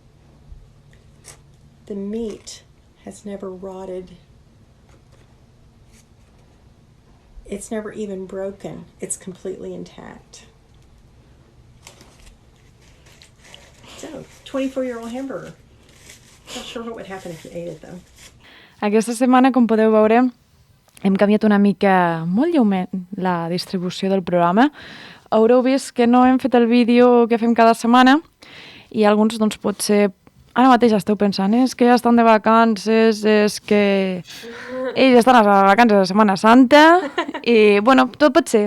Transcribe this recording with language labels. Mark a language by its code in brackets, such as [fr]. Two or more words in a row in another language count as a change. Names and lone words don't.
[en] The meat has never rotted. It's never even broken. It's completely intact. So, 24-year-old hamburger. Not sure what would happen if you ate it, though. [ca] Aquesta setmana, com podeu veure, hem canviat una mica, molt lleument, la distribució del programa. Haureu vist que no hem fet el vídeo que fem cada setmana i alguns, doncs, potser ara mateix esteu pensant, és que ja estan de vacances, és que ells estan a vacances de Setmana Santa i, bueno, tot pot ser.